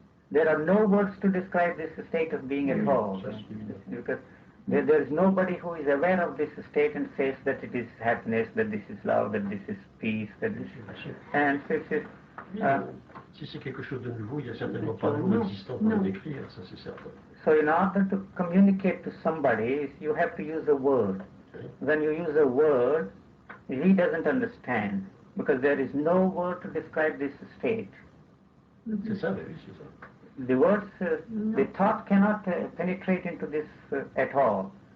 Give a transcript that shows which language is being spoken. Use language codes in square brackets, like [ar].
[en] There are no words to describe this state of being at all, because there is nobody who is aware of this state and says that it is happiness, that this is love, that this is peace, that this is... And so it's... [fr] Si c'est quelque chose de nouveau, il n'y a certainement pas de mot existant pour le décrire, ça c'est certain. [en] So in order to communicate to somebody, you have to use a word. Okay. When you use a word, he doesn't understand, because there is no word to describe this state. [fr] C'est ça, oui, c'est ça. [en] The words, the thought cannot penetrate into this at all.